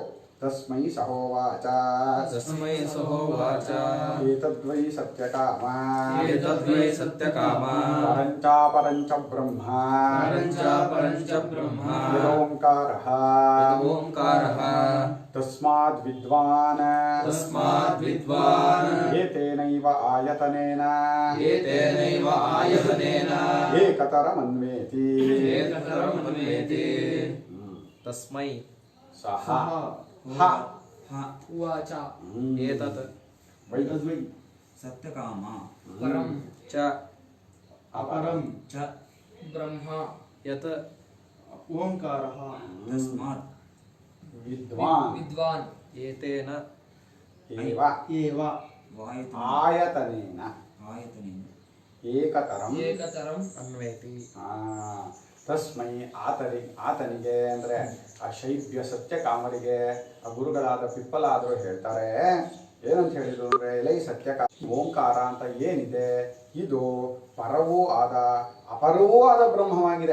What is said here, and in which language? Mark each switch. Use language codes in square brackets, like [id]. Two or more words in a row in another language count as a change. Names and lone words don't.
[sa] ತಸ್ಮೈ ಸಹೋವಾಚ ಏತದ್ವೈ ಸತ್ಯಕಾಮ ಪರಂಚ ಬ್ರಹ್ಮ ಯದೋಂಕಾರಃ ತಸ್ಮಾದ್ ವಿದ್ವಾನ್ ಏತೇನೈವ ಆಯತನೇನ ಏಕತರಮನ್ವೇತಿ. ತಸ್ಮೈ ಸಹ ಉವಾಚ ಏತತ್ ವೈ ಸತ್ಯಕಾಮ ಪರಂ ಚ ಅಪರಂ ಚ ಬ್ರಹ್ಮ ಯತ್ ಓಂಕಾರಃ ತಸ್ಮಾತ್ ವಿದ್ವಾನ್ ವಿದ್ವಾನ್ ಏತೇನ ಏವ ಏವ ಆಯತನೇನ ಆಯತನೇನ ಏಕತರಂ ಏಕತರಂ ಅನ್ವೇತಿ. [kn] ತಸ್ಮೈ ಆತನಿಗೆ ಅಂದರೆ ಆ ಶೈಬ್ಯ ಸತ್ಯಕಾಮರಿಗೆ ಆ ಗುರುಗಳಾದ ಪಿಪ್ಪಲಾದರು ಹೇಳ್ತಾರೆ. ಏನಂತ ಹೇಳಿದ್ರು ಅಂದರೆ, ಎಲೈ ಓಂಕಾರ ಅಂತ ಏನಿದೆ ಇದು ಪರವೂ ಆದ ಅಪರವೂ ಆದ ಬ್ರಹ್ಮವಾಗಿದೆ.